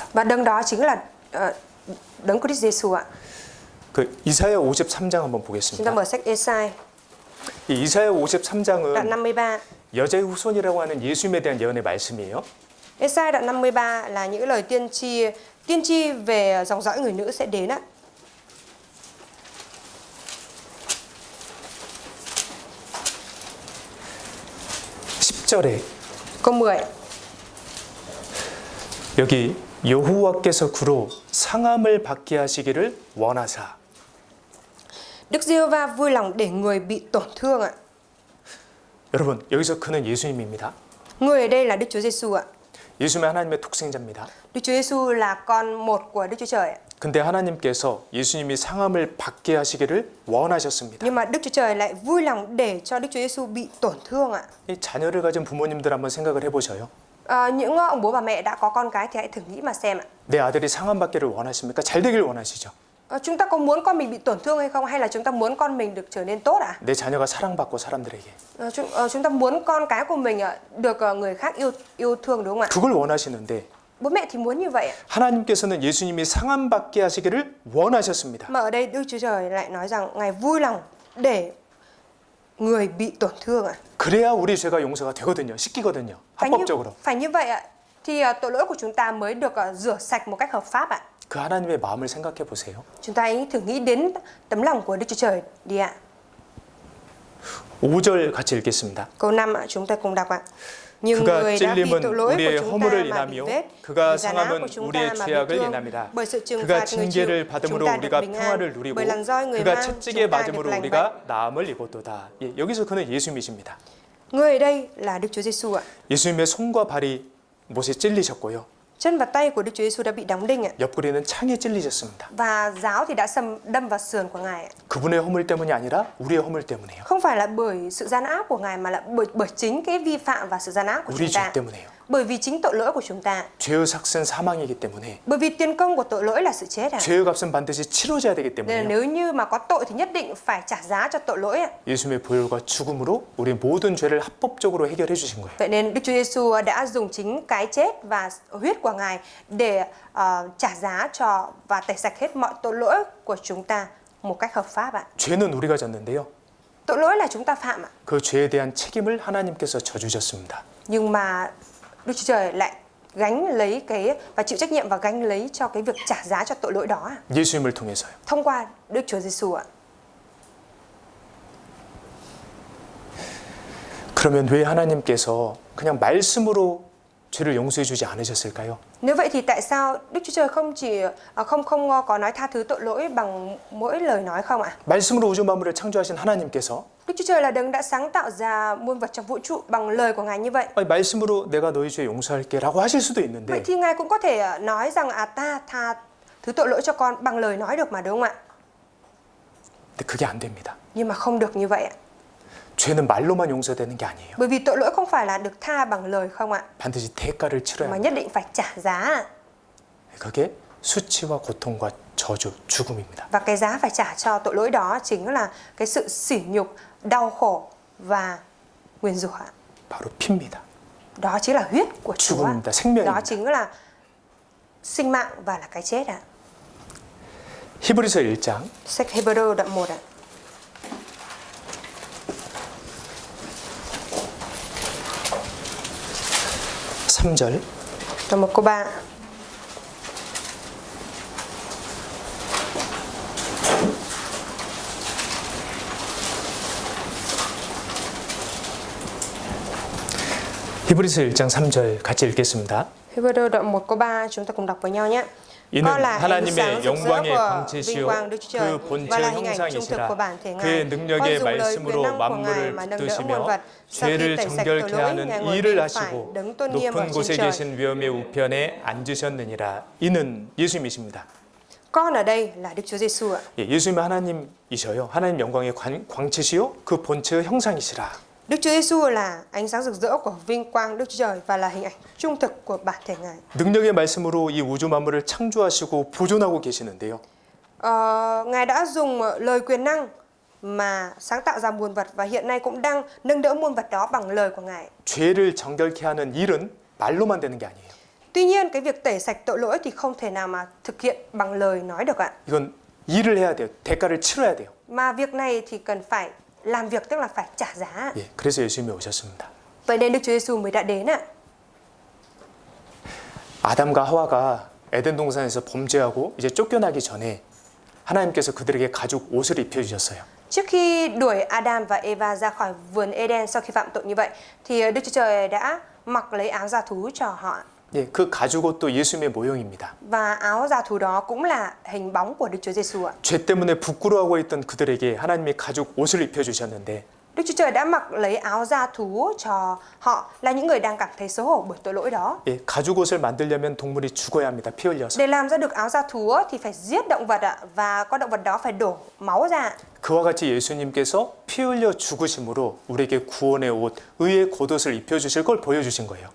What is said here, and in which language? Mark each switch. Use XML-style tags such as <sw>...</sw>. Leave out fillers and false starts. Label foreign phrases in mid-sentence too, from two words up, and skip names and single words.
<vi>Và đấng đó chính là đấng Christ Giêsu ạ.</vi> <ko>그 이사야 53장 한번</ko> <vi>Chúng ta</vi> <ko>보겠습니다.</ko> <vi>mở sách Ê-sai</vi> <ko>이 이사야</ko> <vi>đoạn</vi> <ko>53장은 53. 여자의 후손이라고 하는 예수님에 대한 예언의 말씀이에요.</ko> <vi>Ê-sai đoạn 53 là những lời tiên tri về dòng dõi người nữ sẽ đến ạ.</vi> <ko>(10절에)</ko> <vi>Câu 10.</vi> <ko>여기 여호와께서 구로 상함을 받게 하시기를 원하사.</ko> <vi>Đức Giê-hô-va vui lòng để người bị tổn thương ạ.</vi> <ko>여러분, 여기서 그는 예수님입니다.</ko> <vi>Người ở đây là Đức Chúa Giêsu ạ.</vi> <ko>예수님은 하나님의 독생자입니다.</ko> <vi>Đức Chúa Giêsu là con một của Đức Chúa Trời ạ.</vi> <ko>근데 하나님께서 예수님이 상함을 받게 하시기를 원하셨습니다.</ko> <vi>Nhưng mà Đức Chúa Trời lại vui lòng để cho Đức Chúa Giêsu bị tổn thương ạ.</vi> <ko>이 자녀를 가진 부모님들 한번 생각을 해보셔요.</ko> <vi>Những ông bố bà mẹ đã có con cái thì hãy thử nghĩ mà xem ạ.</vi> <ko>내 아들이 상함 받기를 원하십니까? 잘 되길 원하시죠?</ko> <vi>Chúng ta có muốn con mình bị tổn thương hay không, hay là chúng ta muốn con mình được trở nên tốt ạ?</vi> <ko>내 자녀가 사랑받고 사람들에게.</ko> <vi>Chúng ta muốn con cái của mình được người khác yêu thương đúng không ạ?</vi> <ko>그걸 원하시는데</ko> <vi>Bố mẹ thì muốn như vậy ạ.</vi> <ko>하나님께서는 예수님이 상함받게 하시기를 원하셨습니다.</ko> <vi>Mà ở đây Đức Chúa Trời lại nói rằng Ngài vui lòng để người bị tổn thương ạ.</vi> <ko>그래야 우리 죄가 용서가 되거든요. 씻기거든요. 합법적으로.</ko> <vi>Phải như vậy ạ. Thì tội lỗi của chúng ta mới được rửa sạch một cách hợp pháp ạ.</vi> <ko>그 하나님의 마음을 생각해 보세요.</ko> <vi>Chúng ta hãy thử nghĩ đến tấm lòng của Đức Chúa Trời đi ạ.</vi> <ko>5절 같이 읽겠습니다.</ko> <vi>Câu 5 ạ, chúng ta cùng đọc ạ. Nhưng</vi> <ko>그가</ko> <vi>người đã vì</vi> <ko>찔림은</ko> <vi>tội lỗi</vi> <ko>우리의</ko> <vi>của chúng</vi> <ko>허물을</ko> <vi>ta mà bị</vi> <ko>인하며</ko> <vi>vết,</vi> <ko>그가</ko> <vi>vì giá ná</vi> <ko>상함은</ko> <vi>của chúng</vi> <ko>우리의</ko> <vi>ta mà bị</vi> <ko>죄악을</ko> <vi>thương.</vi> <ko>인합니다.</ko> <vi>Bởi sự trừng</vi> <ko>그가</ko> <vi>phạt người chịu,</vi> <ko>징계를</ko> <vi>chúng</vi> <ko>받음으로</ko> <vi>ta được</vi> <ko>우리가</ko> <vi>bình an.</vi> <ko>평화를 누리고</ko> <vi>Bởi lần roi người</vi> <ko>그가</ko> <vi>mang,</vi> <ko>채찍에</ko> <vi>chúng ta được</vi> <ko>맞음으로</ko> <vi>lành bệnh.</vi> <ko>우리가 나음을 입었도다. 예, 여기서 그는 예수님이십니다.</ko> <vi>Người ở đây là Đức Chúa Giêsu ạ.</vi> <ko>예수님의 손과 발이 못에 찔리셨고요.</ko> <vi>Chân và tay của Đức Chúa Giêsu đã bị đóng đinh ạ.</vi> <ko>옆구리는 창에 찔리셨습니다.</ko> <vi>Và giáo thì đã đâm vào sườn của Ngài ạ.</vi> <ko>그분의 허물 때문이 아니라 우리의 허물 때문이에요.</ko> <vi>Không phải là bởi sự gian ác của Ngài mà là bởi chính cái vi phạm và sự gian ác của</vi> <ko>우리</ko> <vi>chúng</vi> <ko>죄</ko> <vi>ta.</vi> <ko>때문에요.</ko> <vi>Bởi vì chính tội lỗi của chúng ta.</vi> <ko>죄의 삭은 사망이기 때문에</ko> <vi>Bởi vì tiền công của tội lỗi là sự chết ạ.</vi> <ko>죄의 값은 반드시 치러져야 되기</ko> <vi>Nên là</vi> <ko>때문에요.</ko> <vi>nếu như mà có tội thì nhất định phải trả giá cho tội lỗi ạ.</vi> <ko>예수님의 보혈과 죽음으로 우리 모든 죄를 합법적으로 해결해 주신 거예요.</ko> <vi>Vậy nên Đức Chúa Giêsu đã dùng chính cái chết và huyết của Ngài để trả giá cho và tẩy sạch hết mọi tội lỗi của chúng ta một cách hợp pháp ạ.</vi> <ko>죄는 우리가 졌는데요.</ko> <vi>Tội lỗi là chúng ta phạm ạ.</vi> <ko>그 죄에 대한 책임을 하나님께서 져주셨습니다.</ko> <vi>Nhưng mà Đức Chúa Trời lại gánh lấy cái và chịu trách nhiệm và gánh lấy cho cái việc trả giá cho tội lỗi đó ạ.</vi> <ko>예수님을 통해서요.</ko> <vi>Thông qua Đức Chúa Giêsu ạ.</vi> <ko>그러면 왜 하나님께서 그냥 말씀으로 죄를 용서해 주지 않으셨을까요?</ko> <vi>Nếu vậy thì tại sao Đức Chúa Trời không chỉ không có nói tha thứ tội lỗi bằng mỗi lời nói không ạ?</vi> <ko>말씀으로 우주 만물을 창조하신 하나님께서</ko> <vi>Đức Chúa Trời là đấng đã sáng tạo ra muôn vật trong vũ trụ bằng lời của Ngài như vậy.</vi> <ko>아니, 말씀으로 내가 너희 죄 용서할게라고 하실 수도</ko> <vi>Vậy</vi> <ko>있는데</ko> <vi>thì Ngài cũng có thể nói rằng ta tha thứ tội lỗi cho con bằng lời nói được mà, đúng không ạ?</vi> <ko>근데 그게 안 됩니다.</ko> <vi>Nhưng mà không được như vậy ạ.</vi> <ko>죄는 말로만 용서되는 게 아니에요.</ko> <vi>Bởi vì tội lỗi không phải là được tha bằng lời không ạ,</vi> <ko>반드시 대가를 치러야</ko> <vi>mà</vi> <ko>합니다.</ko> <vi>nhất định phải trả giá.</vi> <ko>그게 수치와 고통과 저주, 죽음입니다.</ko> <vi>Và cái giá phải trả cho tội lỗi đó chính là cái sự sỉ nhục, đau khổ và nguyền rủa.</vi> <ko>바로 피입니다.</ko> <vi>Đó chính là huyết của Chúa.</vi> <ko>죽음입니다. 생명입니다.</ko> <vi>Đó chính là sinh mạng và là cái chết ạ.</vi> <ko>히브리서 1장</ko> <vi>Sách Hebrew đoạn 1 ạ.</vi> <ko>삼절</ko> <vi>Đoạn 1 câu 3.</vi> <ko>히브리서 1장 3절 같이 읽겠습니다.</ko> <vi>Hebrew đoạn 1 câu 3 chúng ta cùng đọc với nhau nhé.</vi> <ko>이는</ko> <vi>Con là ánh</vi> <ko>하나님의</ko> <vi>sáng rực rỡ</vi> <ko>영광의</ko> <vi>của vinh</vi> <ko>광채시요</ko> <vi>quang Đức Chúa Trời</vi> <ko>그 본체</ko> <vi>và là hình ảnh trung thực</vi> <ko>형상이시라</ko> <vi>của bản thể Ngài.</vi> <ko>그의</ko> <vi>Con</vi> <ko>능력의</ko> <vi>dùng lời quyền</vi> <ko>말씀으로</ko> <vi>năng của Ngài</vi> <ko>만물을</ko> <vi>mà nâng đỡ muôn</vi> <ko>붙드시며</ko> <vi>vật. Sau khi</vi> <ko>죄를</ko> <vi>tẩy sạch tội</vi> <ko>정결케</ko> <vi>lỗi,</vi> <ko>하는</ko> <vi>Ngài ngồi</vi> <ko>일을</ko> <vi>bên phải</vi> <ko>하시고</ko> <vi>đấng tôn nghiêm ở</vi> <ko>높은</ko> <vi>trên</vi> <ko>곳에</ko> <vi>trời.</vi> <ko>계신 위엄의 우편에 앉으셨느니라. 이는 예수님이십니다.</ko> <vi>Con ở đây là Đức Chúa Giêsu ạ.</vi> <ko>예, 예수님은 하나님이셔요. 하나님 영광의 광채시요 그 본체의 형상이시라.</ko> <vi>Đức Chúa Giêsu là ánh sáng rực rỡ của vinh quang Đức Chúa Trời và là hình ảnh trung thực của bản thể Ngài.</vi> <ko>능력의 말씀으로 이 우주 만물을 창조하시고 보존하고 계시는데요.</ko> <vi>Ngài đã dùng lời quyền năng mà sáng tạo ra muôn vật và hiện nay cũng đang nâng đỡ muôn vật đó bằng lời của Ngài.</vi> <ko>죄를 정결케 하는 일은 말로만 되는 게 아니에요.</ko> <vi>Tuy nhiên cái việc tẩy sạch tội lỗi thì không thể nào mà thực hiện bằng lời nói được ạ.</vi> <ko>이건 일을 해야 돼요. 대가를 치러야 돼요.</ko> <vi>Mà việc này thì cần phải làm việc, tức là phải trả giá.</vi> <ko>예, 그래서 예수님이 오셨습니다.</ko> <vi>Vậy nên Đức Chúa Giêsu mới đã đến ạ.</vi> <ko>아담과 하와가 에덴 동산에서 범죄하고 이제 쫓겨나기 전에 하나님께서 그들에게 가죽 옷을 입혀 주셨어요.</ko> <vi>Trước khi đuổi Adam và Eva ra khỏi vườn Eden sau khi phạm tội như vậy thì Đức Chúa Trời đã mặc lấy áo da thú cho họ.</vi> <ko>예, 그 가죽 옷도 예수님의 모형입니다.</ko> <vi>Và áo da thú đó cũng là hình bóng của Đức Chúa Giêsu ạ.</vi> <ko>죄 때문에 부끄러워하고 있던 그들에게 하나님이 가죽 옷을 입혀 주셨는데</ko> <vi>Đức Chúa Trời đã mặc lấy áo da thú cho họ là những người đang cảm thấy xấu hổ bởi tội lỗi đó.</vi> <ko>예, 가죽 옷을 만들려면 동물이 죽어야 합니다. 피 흘려서.</ko> <vi>Để làm ra được áo da thú thì phải giết động vật ạ, và con động vật đó phải đổ máu ra.</vi> <ko>그와 같이 예수님께서 피 흘려 죽으심으로 우리에게 구원의 옷, 의의 겉옷을 입혀 주실 걸 보여 주신 거예요.</ko>